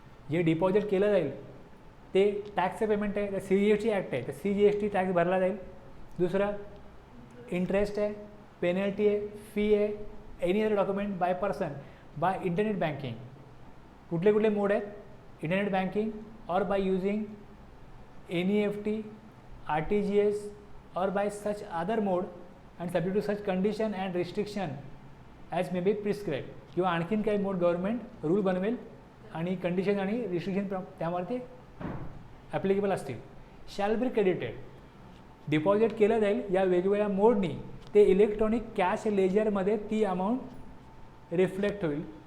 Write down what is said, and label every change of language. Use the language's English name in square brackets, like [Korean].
[Marathi] जे डिपॉझिट केलं जाईल ते टॅक्सचं पेमेंट आहे, तर CGST ॲक्ट आहे, तर CGST टॅक्स भरला जाईल. दुसरं इंटरेस्ट आहे, पेनल्टी आहे, फी आहे, [English] Any other document by person, by internet banking. [Marathi] कुठले कुठले मोड आहेत? [English] Internet banking और by using NEFT, RTGS or by such other mode and subject to such condition and restriction as may be prescribed. [Marathi] किंवा आणखीन काही मोड government rule बनवेल आणि condition आणि रिस्ट्रिक्शन त्यावरती ॲप्लिकेबल असतील. [English] Shall be credited. [Marathi] डिपॉझिट केलं जाईल या वेगवेगळ्या मोडनी, ते इलेक्ट्रॉनिक कॅश लेजरमध्ये ती अमाऊंट रिफ्लेक्ट होईल.